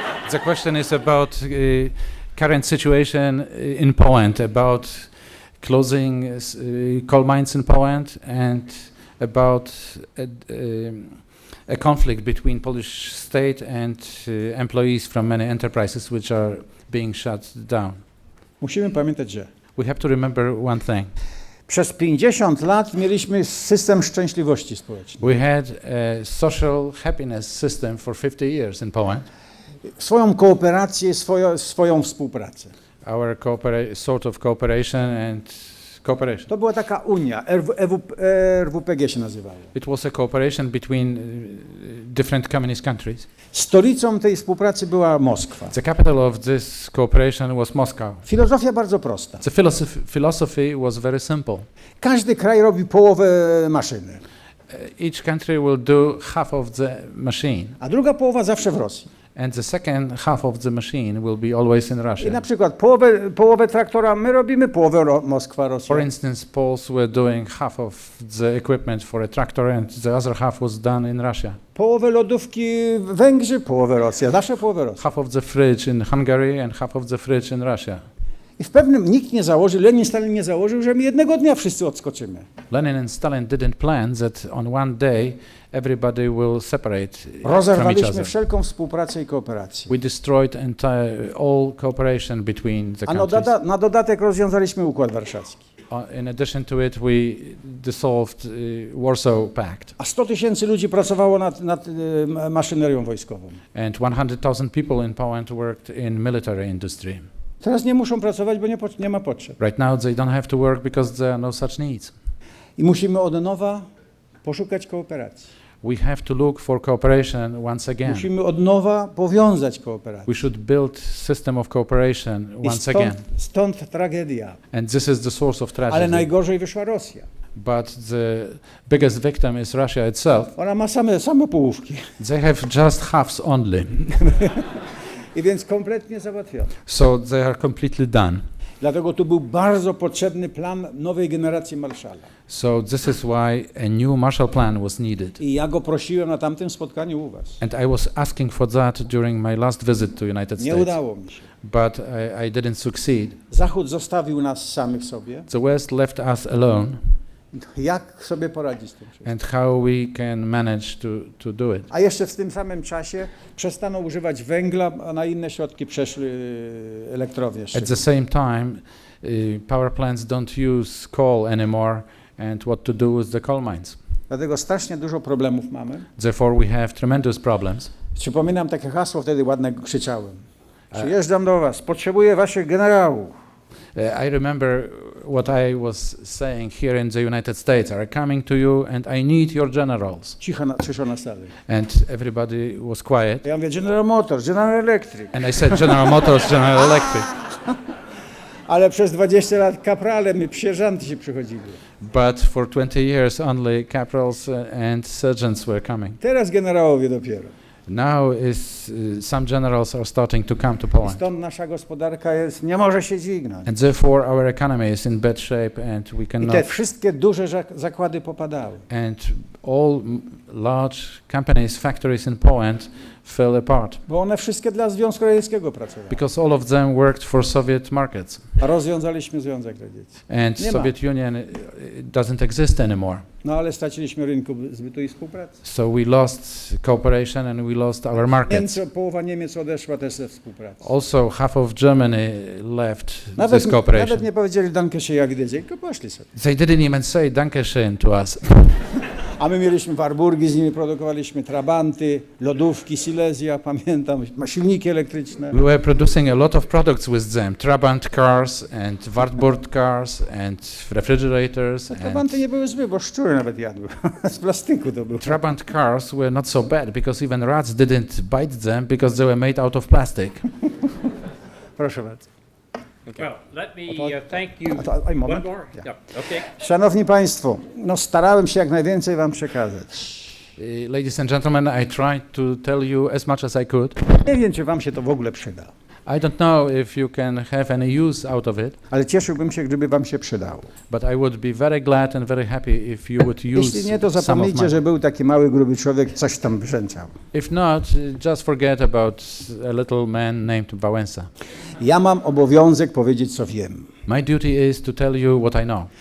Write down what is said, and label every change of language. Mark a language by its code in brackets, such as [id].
[en] The question is about current situation in Poland, about closing coal mines in Poland and about a conflict between Polish state and employees from many enterprises which are being shut down. [pl] Musimy pamiętać, że [en] we have to remember one thing. [pl] Przez 50 lat mieliśmy system szczęśliwości społecznej. [en] We had a social happiness system for 50 years in Poland. [pl] Swoją kooperację, swoją współpracę. [en] Our sort of cooperation and Cooperation. [pl] To była taka unia, RWPG się nazywało. [en] It was a cooperation between different communist countries. [pl] Stolicą tej współpracy była Moskwa. [en] The capital of this cooperation was Moscow. [pl] Filozofia bardzo prosta. [en] The philosophy was very simple. [pl] Każdy kraj robi połowę maszyny, [en] Each country will do half of the machine, [pl] a druga połowa zawsze w Rosji. [en] and the second half of the machine will be always in [pl] I [en] Russia. [pl] na przykład połowę traktora my robimy, połowę Moskwa, Rosja. [en] For instance, Poles were doing half of the equipment for a tractor, and the other half was done in Russia. [pl] Połowę lodówki Węgrzy, połowę Rosja, zawsze połowę Rosja. [en] Half of the fridge in Hungary and half of the fridge in Russia. [pl] I w pewnym nikt nie założył, Lenin, Stalin nie założył, że my jednego dnia wszyscy odskoczymy. [en] Lenin and Stalin didn't plan that on one day everybody will separate from each [pl] Rozerwaliśmy [en] other. [pl] wszelką współpracę i kooperację. [en] We destroyed all cooperation between the [pl] A [en] countries. [pl] na dodatek rozwiązaliśmy Układ Warszawski. [en] In addition to it, we dissolved Warsaw Pact. [pl] A 100 000 ludzi pracowało nad maszynerią wojskową. [en] And 100,000 people in Poland worked in military industry. [pl] Teraz nie muszą pracować, bo nie ma potrzeb. [en] Right now they don't have to work because there are no such needs. [pl] I musimy od nowa poszukać kooperacji. [en] We have to look for cooperation once again. [pl] Musimy od nowa powiązać kooperację. [en] We should build system of cooperation once again. [pl] Stąd tragedia. [en] And this is the source of tragedy. [pl] Ale najgorzej wyszła Rosja. [en] But the biggest victim is Russia itself. [pl] Ona ma same połówki. [en] They have just halves only. [pl] I więc kompletnie załatwione. [en] So they are completely done. [pl] Dlatego tu był bardzo potrzebny plan nowej generacji Marszala. [en] So this is why a new Marshall Plan was needed. [pl] I ja go prosiłem na tamtym spotkaniu u was. [en] And I was asking for that during my last visit to United [pl] Nie [en] States. [pl] udało mi się. [en] But I didn't succeed. [pl] Zachód zostawił nas samych sobie. [en] The West left us alone. [pl] Jak sobie poradzić z tym wszystkim? [en] And how we can manage to do it. [pl] A jeszcze w tym samym czasie przestaną używać węgla, a na inne środki przeszły elektrownie. [en] At the same time, power plants don't use coal anymore, and what to do with the coal mines. [pl] Dlatego strasznie dużo problemów mamy. [en] Therefore we have tremendous problems. [pl] Przypominam takie hasło, wtedy ładne krzyczałem. Przyjeżdżam do was, potrzebuję waszych generałów. [en] I remember what I was saying here in the United States. Are coming to you and I need your generals. [pl] Ciszo na sali. [en] And everybody was quiet. [pl] Ja mówię General Motors, General Electric. [en] And I said General Motors, General Electric. [pl] Ale przez 20 lat kaprale, sierżanty się przychodzili. [en] But for 20 years only caporals and sergeants were coming. [pl] Teraz generałowie dopiero. [en] Now some generals are starting to come to Poland. [pl] Stąd nasza gospodarka nie może się dźwignąć. [en] And therefore our economy is in bad shape and we [pl] I [en] cannot. [pl] te wszystkie duże zakłady popadały. [en] And all large companies, factories in Poland fell apart. [pl] Bo one wszystkie dla Związku Radzieckiego pracowały. [en] Because all of them worked for Soviet markets. [pl] A rozwiązaliśmy Związek Radziecki. [en] And Soviet Union doesn't exist anymore. [pl] No ale straciliśmy rynku zbytu i współpracy. [en] So we lost cooperation and we lost our markets. [pl] Połowa Niemiec odeszła też ze współpracy. [en] Also half of Germany left this cooperation. [pl] Nawet nie powiedzieli [de] danke schön [pl] jak gdyś, tylko poszli sobie. [en] They didn't even say [de] danke schön [en] to us. [pl] A my mieliśmy Warburgi, z nimi produkowaliśmy trabanty, lodówki, Silesia, pamiętam, silniki elektryczne. [en] We were producing a lot of products with them, Trabant cars and Wartburg cars and refrigerators. [pl] Trabanty nie były złe, bo szczury nawet jadły. Z plastiku to było. [en] Trabant cars were not so bad because even rats didn't bite them because they were made out of plastic. [pl] Proszę bardzo. [en] Well, let me thank you. [pl] Moment. [en] One more? Yeah. Okay. [pl] Szanowni Państwo, no starałem się jak najwięcej Wam przekazać. [en] Ladies and gentlemen, I tried to tell you as much as I could. [pl] Nie wiem, czy Wam się to w ogóle przyda. [en] I don't know if you can have any use out of it. [pl] Ale cieszyłbym się, gdyby Wam się przydało. [en] But I would be very glad and very happy if you would use [pl] Jeśli nie, to zapomnijcie, że był taki mały, gruby człowiek, coś tam brzęczał. [en] If not, just forget about a little man named Wałęsa. [pl] Ja mam obowiązek powiedzieć, co wiem. [en] My duty is to tell you what I know.